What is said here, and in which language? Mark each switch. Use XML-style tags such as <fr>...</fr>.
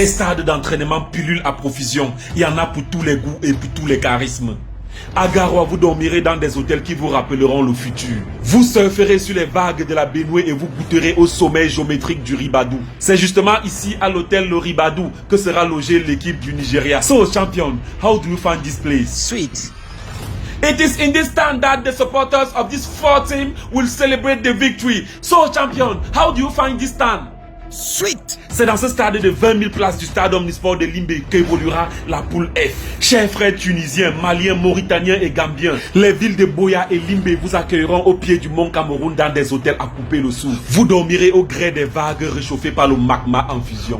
<fr>Les stades d'entraînement pullulent à profusion. Il y en a pour tous les goûts et pour tous les charismes. À Garoua, vous dormirez dans des hôtels qui vous rappelleront le futur. Vous surferez sur les vagues de la baignoire et vous goûterez au sommeil géométrique du Ribadou. C'est justement ici, à l'hôtel Le Ribadou, que sera logée l'équipe du Nigeria.</fr> <en>So, champion, how do you find this place? Sweet. It is in this stand that the supporters of this 4 team will celebrate the victory. So, champion, how do you find this stand? Sweet.</en> <fr>C'est dans ce stade de 20 000 places du stade Omnisport de Limbé qu'évoluera la poule F. Chers frères tunisiens, maliens, mauritaniens et gambiens, les villes de Boya et Limbé vous accueilleront au pied du mont Cameroun dans des hôtels à couper le souffle. Vous dormirez au gré des vagues réchauffées par le magma en fusion.</fr>